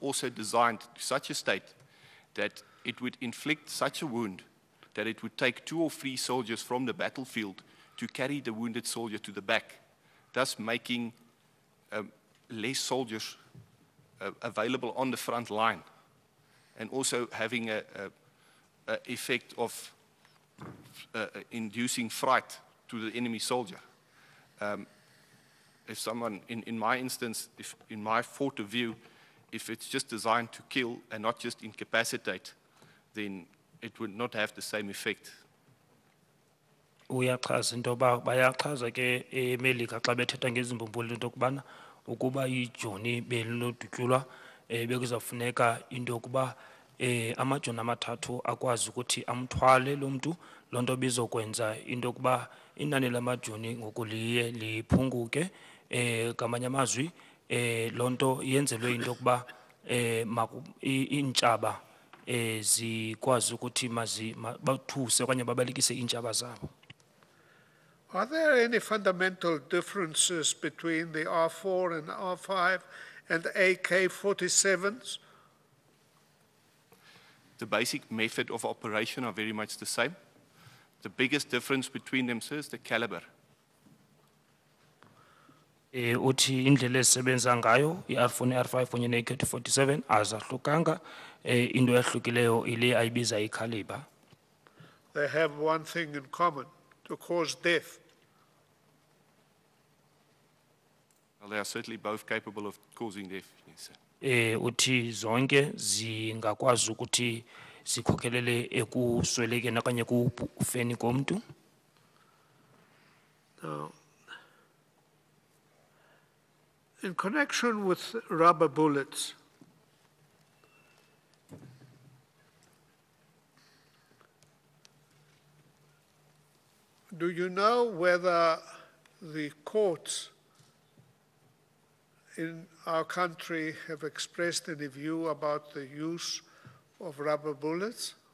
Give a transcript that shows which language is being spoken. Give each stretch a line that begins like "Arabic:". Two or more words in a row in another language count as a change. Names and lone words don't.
English: also designed to such a state that it would inflict such a wound that it would take 2 or 3 soldiers from the battlefield to carry the wounded soldier to the back, thus making less soldiers available on the front line, and also having an effect of inducing fright to the enemy soldier. If someone, in my instance, if in my thought of view, if it's just designed to kill and not just incapacitate, then it would not have the same effect.
Xhosa: Uyachaza into yoba bayachaza ke eMelika xa bethetha ngezimbumbulu into yokubana ukuba ijoni belinodutyulwa bekuzawufuneka into yokuba amajoni amathathu akwazi ukuthi amthwale lo mntu. Loo nto bizokwenza into yokuba inani lamajoni ngoku liye liphunguke. Ngamanye amazwi loo nto yenzelwe into yokuba iintshaba zikwazi ukuthi bathuse okanye babalekise iintshaba zabo.
English: Are there any fundamental differences between the R4 and R5 and AK-47s? The basic method of operation are very much the same. The biggest difference between them, sir, is the caliber.
Xhosa: Uthi indlela ezisebenza ngayo i-R4 ne-R5 kunye ne-AK-47 azahlukanga. Into ehlukileyo ile ayibiza i-caliber.
English: They have one thing in common, to cause death. Well, they are certainly both capable of causing death, yes, sir.
Xhosa: Uthi zonke zingakwazi ukuthi zikhokelele ekuswelekeni okanye ekufeni komntu.
English: Now, in connection with rubber bullets, do you know whether the courts in our country have expressed any view about the use of rubber bullets?